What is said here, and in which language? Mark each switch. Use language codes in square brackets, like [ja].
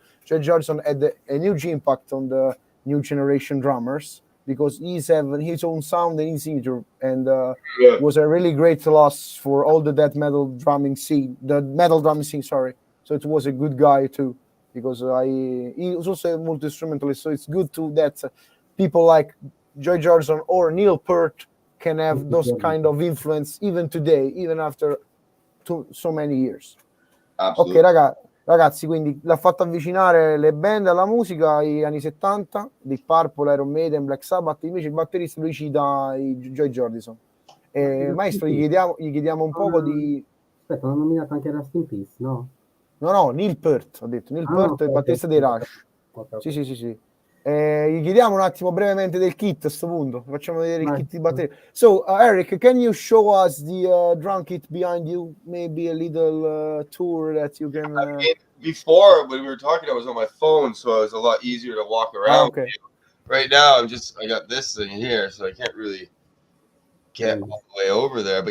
[en] So Joy Jordison had a huge impact on the new generation drummers, because he's having his own sound and his ear, and was a really great loss for all the death metal drumming scene, sorry. So it was a good guy too, because he was also a multi-instrumentalist. So it's good too that people like Joy Jordison or Neil Peart can have those kind of influence even today, even after so many years. Absolutely. [it] Ok, ragazzi, quindi l'ha fatto avvicinare le band alla musica gli anni 70, Deep Purple, Iron Maiden, Black Sabbath. Invece il batterista lui cita Joy Jordison. Maestro, gli chiediamo un poco di... Aspetta, hanno nominato anche Rest in Peace, no? No, Neil Peart, ho detto. Neil Peart è il batterista dei Rush. Okay. Sì. Gli chiediamo un attimo brevemente del kit a sto punto. Facciamo vedere il kit di batteria. [en] So, Eric, can you show us the drum kit behind you? Maybe a little tour that you can... I mean, before, when we were talking, I was on my phone, so it was a lot easier to walk around. Okay. Right now, I got this thing here, so I can't really get all the way over there.